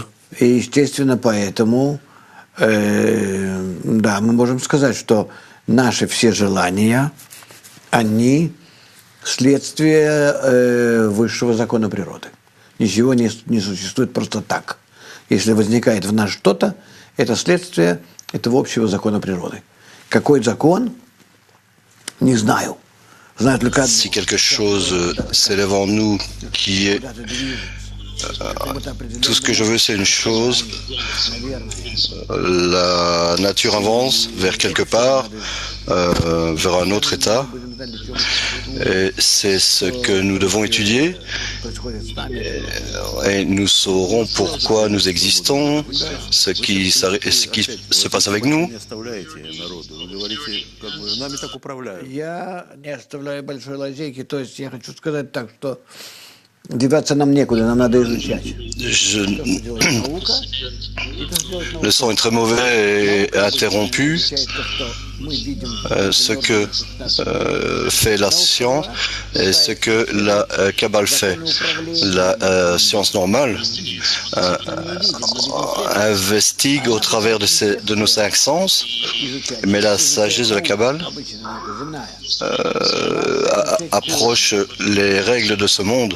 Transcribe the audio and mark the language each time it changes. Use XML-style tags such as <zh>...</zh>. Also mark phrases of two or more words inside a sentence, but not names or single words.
<ru>И, естественно, поэтому, да, мы можем сказать, что наши все желания, они следствие высшего закона природы. Ничего не существует просто так. Если возникает в нас что-то, это следствие этого общего закона природы. Какой закон? Не знаю. Знаю только одно.</ru> <fr>Si quelque chose s'élève en nous qui est... Tout ce que je veux, c'est une chose. La nature avance vers quelque part, vers un autre état. Et c'est ce que nous devons étudier. Et nous saurons pourquoi nous existons, ce qui se passe avec nous.</fr> <ru>Я не оставляю большой лазейки, то есть я хочу сказать так, что деваться нам некуда, нам надо изучать.</ru> <fr>Le son est très mauvais et interrompu. Ce que fait la science et ce que la Kabbale fait. La science normale investigue au travers de nos cinq sens, mais la sagesse de la Kabbale approche les règles de ce monde.</fr>